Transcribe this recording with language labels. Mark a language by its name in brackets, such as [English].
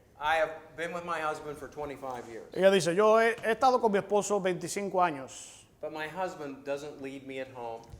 [English] I have been with my husband for 25 years, [Spanish] Ella dice, yo he estado con mi esposo 25 años, [English] but my husband doesn't leave me at home.